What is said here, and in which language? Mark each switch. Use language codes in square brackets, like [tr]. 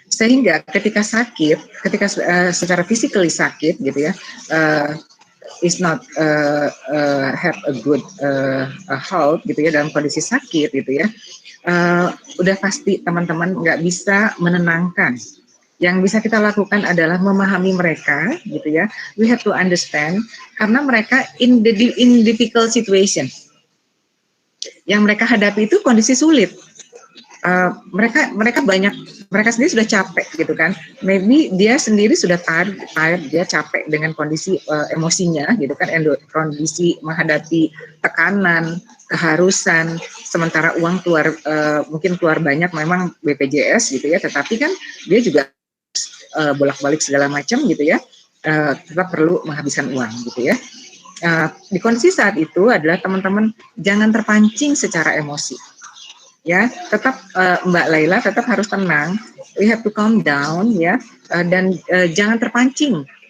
[id] Sehingga ketika sakit, ketika secara physically sakit gitu ya, [en] is not have a good health [id] gitu ya, dalam kondisi sakit gitu ya, udah pasti teman-teman nggak bisa menenangkan. Yang bisa kita lakukan adalah memahami mereka gitu ya. [en] We have to understand, [id] karena mereka [en] in difficult situation. [id] Yang mereka hadapi itu kondisi sulit. Mereka sendiri sudah capek gitu kan. Maybe dia sendiri sudah tired, dia capek dengan kondisi emosinya gitu kan, kondisi menghadapi tekanan, keharusan, sementara uang keluar mungkin keluar banyak memang BPJS gitu ya, tetapi kan dia juga bolak-balik segala macam gitu ya, tetap perlu menghabiskan uang gitu ya. Di kondisi saat itu adalah teman-teman jangan terpancing secara emosi. Ya, tetap Mbak Laila tetap harus tenang. [en] We have to calm down ya, [id] dan jangan terpancing.